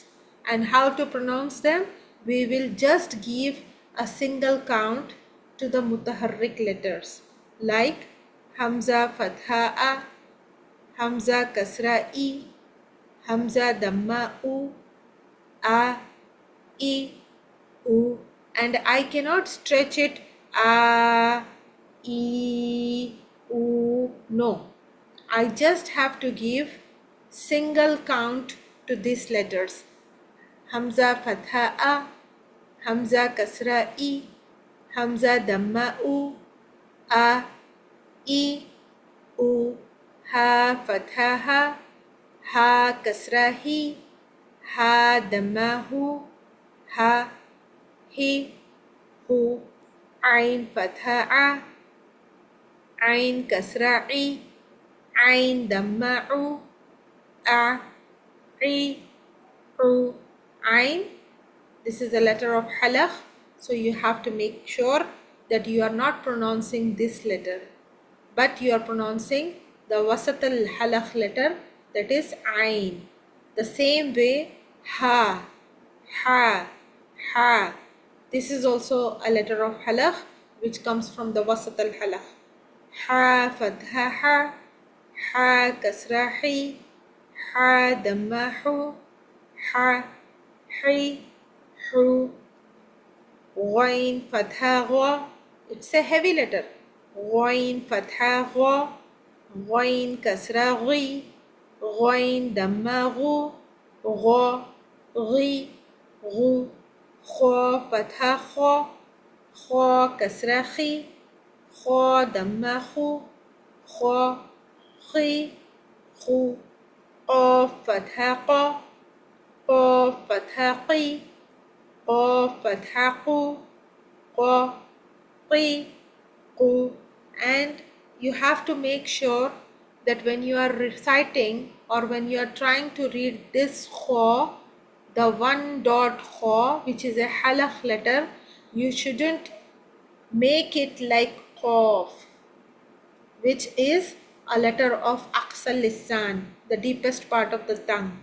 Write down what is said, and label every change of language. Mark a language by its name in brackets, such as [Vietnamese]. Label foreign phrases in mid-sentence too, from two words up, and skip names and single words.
[English] And how to pronounce them? We will just give a single count to the mutaharrik letters like Hamza Fatha A, Hamza Kasra I, Hamza Dhamma U, A, I, U, and I cannot stretch it A, I, U. No, I just have to give single count to these letters. Hamza Fatha A, Hamza Kasra I, Hamza Dhamma U, A, I, U, Ha Fatha Ha, Ha Kasra Hi, Ha Dhamma Hu, Ha, Hi, Hu, Ain Fatha A, Ain Kasra I, Ain Dhamma U, A, I, U, Ain. This is a letter of halaq, so you have to make sure that you are not pronouncing this letter, but you are pronouncing the [Arabic] وسط الحلق [English] letter, that is Ain. The same way Ha, Ha, Ha. This is also a letter of halaq which comes from the [Arabic] وسط الحلق. [English] Ha Fatha Ha, Ha Kasra Hi, Ha Dhamma Hu, Ha, Hi, Hu, Ghain Fatha Gha. It's a heavy letter. Ghain Fatha Gha, Ghain Kasra Ghi, Ghain Dhamma Ghu, Gha, Ghi, Ghu, Kha Fatha Kha, Kha Kasra Khi, Kha Dhamma Khu, Kha, Khi, Khu, Qaf Fatha Qa, Qaf Fatha Qi, Qaf Fatha Qu, Qa, Qi, Qu. And you have to make sure that when you are reciting or when you are trying to read this kha, the one dot kha, which is a halaq letter, you shouldn't make it like qaf, which is a letter of [Arabic] أقصى اللسان, [English] the deepest part of the tongue.